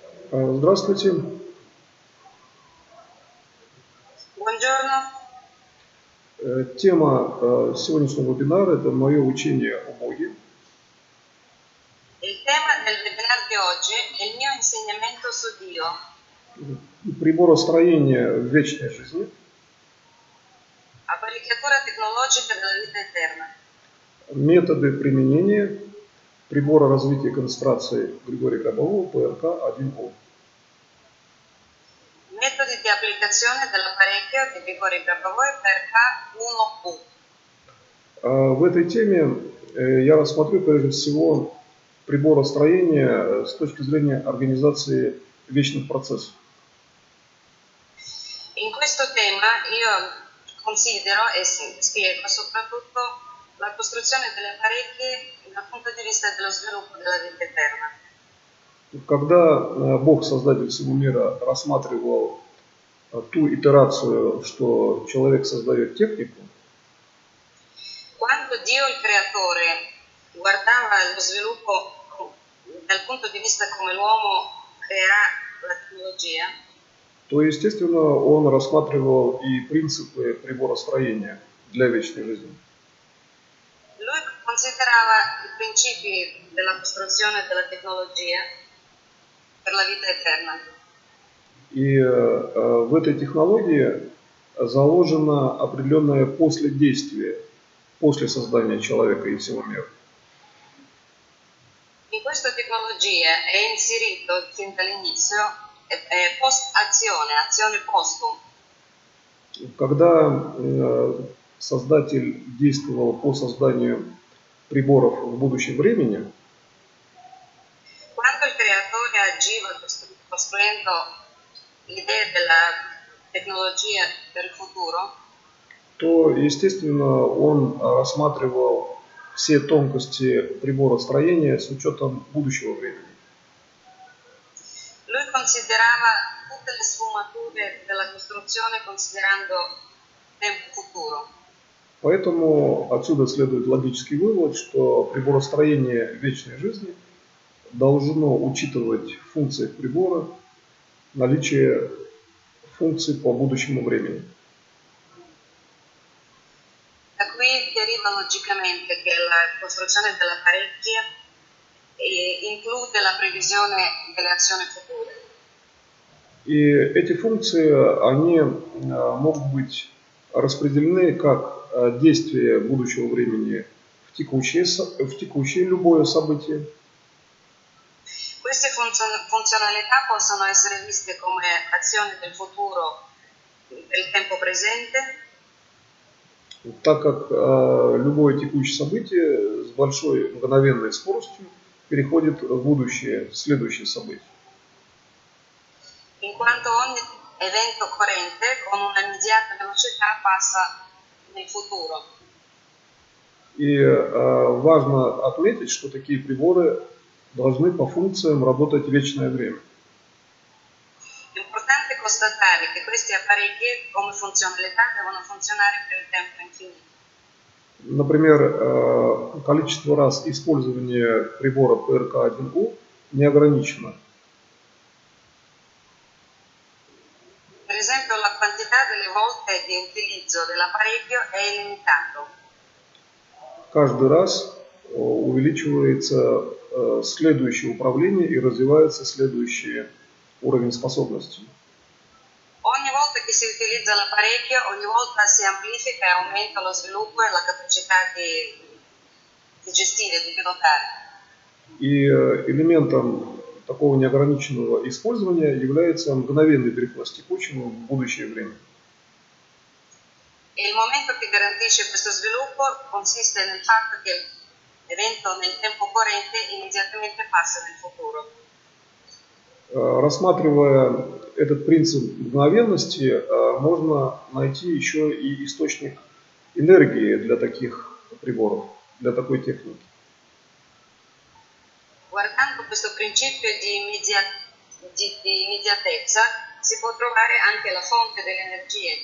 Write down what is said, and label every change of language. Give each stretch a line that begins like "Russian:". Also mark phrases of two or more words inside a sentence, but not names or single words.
Russian: Здравствуйте.
Italian: Buongiorno.
Russian: Тема сегодняшнего вебинара – это мое учение о Боге.
Italian: Il tema del webinar di oggi è il mio insegnamento su Dio.
Russian: Приборостроение в вечной жизни.
Italian: Apparecchiatura tecnologica della vita eterna.
Russian: Методы применения прибора развития концентрации Григория Гробового ПРК-1О.
Italian: Metodi di applicazione dell'apparecchio di Grigorij Grabovoi PRK-1U.
Russian: В этой теме я рассмотрю прежде всего приборостроение с точки зрения организации вечных процессов.
Italian: In questo tema io considero e spiego soprattutto la costruzione delle apparecchi dal punto di vista dello sviluppo della vita eterna.
Russian: Когда Бог, Создатель всего мира, рассматривал ту итерацию, что человек создает технику,
Italian: Quando Dio il creatore guardava lo sviluppo dal punto di vista come l'uomo crea la tecnologia,
Russian: то, естественно, он рассматривал и принципы приборостроения для вечной жизни.
Italian: lui considerava i principi della costruzione della tecnologia per la vita eterna.
Russian: И в этой технологии заложено определенное последействие после создания человека и всего мира.
Italian: In questa tecnologia è inserito fin dall'inizio post-azione, azione postum.
Russian: Когда Создатель действовал по созданию приборов в будущем времени,
Italian: Quando il creatore agiva costruendo l'idea della tecnologia per il futuro,
Russian: то, естественно, он рассматривал все тонкости приборостроения с учетом будущего времени.
Italian: lui considerava tutte le sfumature della costruzione considerando tempo futuro.
Russian: Поэтому отсюда следует логический вывод, что приборостроение вечной жизни должно учитывать в функциях прибора наличие функций по будущему времени.
Italian: Da qui deriva logicamente che la costruzione dell'apparecchio include la previsione delle azioni future.
Russian: И эти функции, они могут быть распределены как действие будущего времени в текущее любое событие.
Italian: Queste funzionalità possono essere viste come azioni del futuro per il tempo presente,
Russian: так как любое tекущее событие с большой мгновенной скоростью переходит в будущее, в следующее событие.
Italian: in quanto ogni evento corrente con un'immediata velocità passa nel futuro.
Russian: И важно отметить, что такие приборы должны по функциям работать вечное время.
Italian: È importante constatare che questi apparecchi come funzionalità devono funzionare per il tempo infinito.
Russian: Например, количество раз использования прибора ПРК-1У не ограничено.
Italian: Per esempio, la quantità delle volte di utilizzo dell'apparecchio è illimitato.
Russian: Каждый раз увеличивается следующее управление и развивается следующий уровень способностей.
Italian: Ogni volta che si utilizza l'apparecchio, ogni volta si amplifica e aumenta lo sviluppo e la capacità di gestire, di pilotare.
Russian: И элементом такого неограниченного использования является мгновенный переход с текущего в будущее время.
Italian: E il momento che garantisce questo sviluppo consiste nel fatto che l'evento nel tempo corrente immediatamente passa nel futuro.
Russian: Рассматривая этот принцип мгновенности, можно найти еще и источник энергии для таких приборов, для такой техники.
Italian: Guardando questo principio di immediatezza si può trovare anche la fonte delle energie.